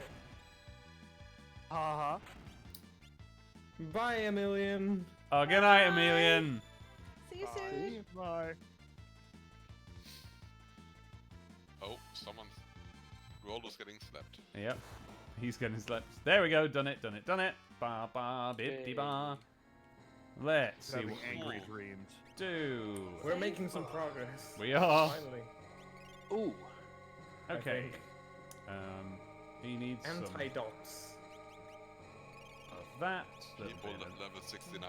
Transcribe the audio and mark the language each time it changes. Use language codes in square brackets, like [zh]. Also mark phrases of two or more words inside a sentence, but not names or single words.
[en] Uh-huh. Bye, Emilian. Oh, good night, Emilian. See you soon. Bye. Oh, someone's. Rollo's getting slapped. Yep. He's getting slept. There we go. Done it. Ba ba bip ba. Let's see Having what we angry dreams. do. We're making some progress. We are. Finally. Ooh. I Okay. think. He needs some Anti-dots. of that. Little People bit at of level 69.